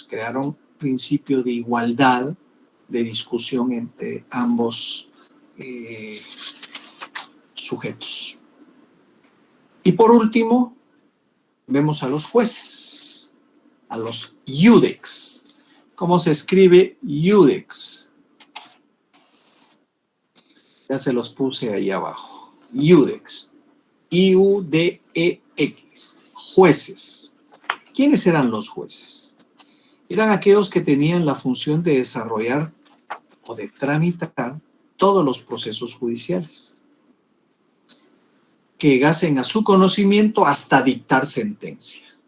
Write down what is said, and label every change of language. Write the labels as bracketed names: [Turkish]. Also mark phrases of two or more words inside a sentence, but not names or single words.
[Spanish] Crearon principio de igualdad de discusión entre ambos sujetos. Y por último, vemos a los jueces, a los iudex. ¿Cómo se escribe iudex? Ya se los puse ahí abajo. Iudex. I-U-D-E-X. Jueces. ¿Quiénes eran los jueces? Eran aquellos que tenían la función de desarrollar o de tramitar todos los procesos judiciales, que llegasen a su conocimiento hasta dictar sentencia.